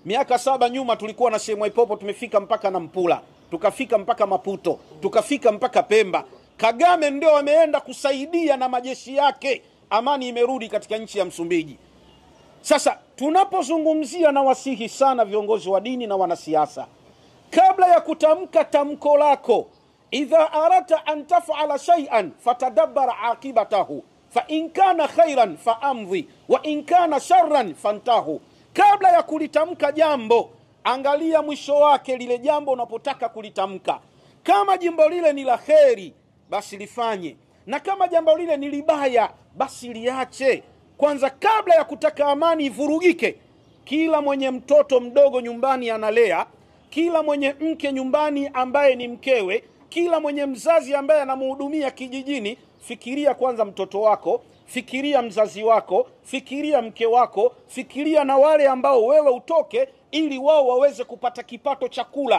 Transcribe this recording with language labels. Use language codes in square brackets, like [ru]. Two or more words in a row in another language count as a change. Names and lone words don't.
[sw] Miaka 7 nyuma tulikuwa na Sheikh Mwaipopo, tumefika mpaka na Mpula, tukafika mpaka Maputo, tukafika mpaka Pemba. Kagame ndio ameenda kusaidia na majeshi yake, amani imerudi katika nchi ya Msumbiji. Sasa tunapozungumzia, na wasihi sana viongozi wa dini na wanasiasa, kabla ya kutamka tamko lako, [ar] إذا أردت أن تفعل شيئا فتدبر عاقبته فإن كان خيرا فامض وإن كان شرا فانته. [sw] Kabla ya kulitamka jambo, angalia mwisho wake lile jambo unapotaka kulitamka. Kama jambo lile ni la kheri, basi lifanye, na kama jambo lile ni libaya, basi liache. Kwanza, kabla ya kutaka amani ivurugike, kila mwenye mtoto mdogo nyumbani analea, kila mwenye mke nyumbani ambaye ni mkewe, kila mwenye mzazi ambaye anamhudumia kijijini, fikiria kwanza mtoto wako, fikiria mzazi wako, fikiria mke wako, fikiria na wale ambao wewe utoke ili wao waweze kupata kipato cha kula.